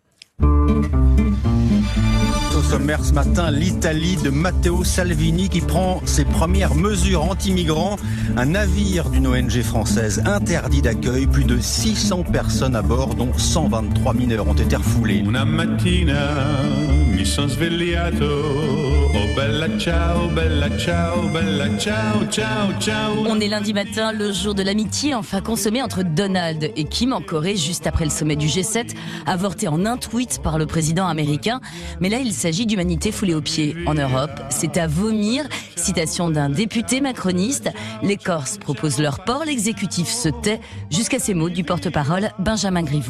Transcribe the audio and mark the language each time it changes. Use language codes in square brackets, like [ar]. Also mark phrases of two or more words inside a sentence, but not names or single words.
[fr] Au sommaire ce matin, l'Italie de Matteo Salvini qui prend ses premières mesures anti-migrants. Un navire d'une ONG française interdit d'accueil. Plus de 600 personnes à bord, dont 123 mineurs ont été refoulés. [it] Una mattina mi mi son svegliato, oh bella ciao, bella ciao, bella ciao, ciao, ciao. [fr] On est lundi matin, le jour de l'amitié enfin consommé entre Donald et Kim en Corée, juste après le sommet du G7, avorté en un tweet par le président américain. Mais là, il s'agit d'humanité foulée aux pieds. En Europe, c'est à vomir. Citation d'un député macroniste. Les Corses proposent leur port, l'exécutif se tait, jusqu'à ces mots du porte-parole Benjamin Griveaux.